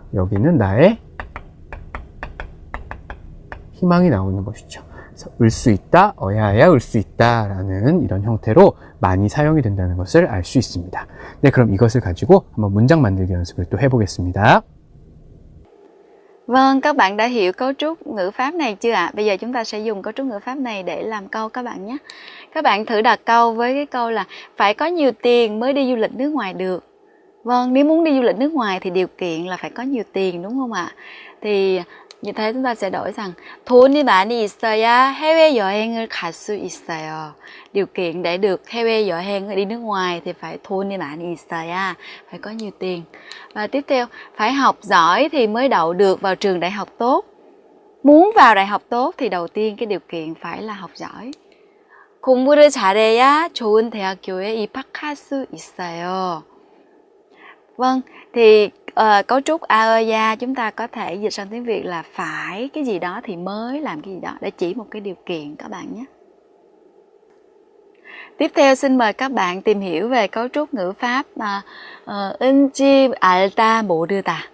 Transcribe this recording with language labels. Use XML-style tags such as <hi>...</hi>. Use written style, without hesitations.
<ko>여기는 나의 희망이 나오는 것이죠. 그래서 을 수 있다, 어야, 아야, 을 수 있다 라는 이런 형태로 많이 사용이 된다는 것을 알 수 있습니다. 네, 그럼 이것을 가지고 한번 문장 만들기 연습을 또 해보겠습니다.</ko> <vi>Vâng, các bạn đã hiểu cấu trúc ngữ pháp này chưa ạ? Bây giờ chúng ta sẽ dùng cấu trúc ngữ pháp này để làm câu các bạn nhé. Các bạn thử đặt câu với cái câu là phải có nhiều tiền mới đi du lịch nước ngoài được. Vâng, nếu muốn đi du lịch nước ngoài thì điều kiện là phải có nhiều tiền đúng không ạ? Thì như thế chúng ta sẽ đổi rằng</vi> <ko>돈이 많이 있어야 해외 여행을 갈 수 있어요.</ko> <vi>Điều kiện để được</vi> <ko>해외 여행</ko> <vi>đi nước ngoài thì phải</vi> <ko>돈이 많이 있어야,</ko> <vi>phải có nhiều tiền. Và tiếp theo, phải học giỏi thì mới đậu được vào trường đại học tốt. Muốn vào đại học tốt thì đầu tiên cái điều kiện phải là học giỏi.</vi> <ko>공부를 잘해야 좋은 대학교에 입학할 수 있어요.</ko> <vi>Vâng, thì cấu trúc aeya chúng ta có thể dịch sang tiếng Việt là phải cái gì đó thì mới làm cái gì đó để chỉ một cái điều kiện các bạn nhé. Tiếp theo xin mời các bạn tìm hiểu về cấu trúc ngữ pháp</vi> <ko>은지 알다 모르다.</ko>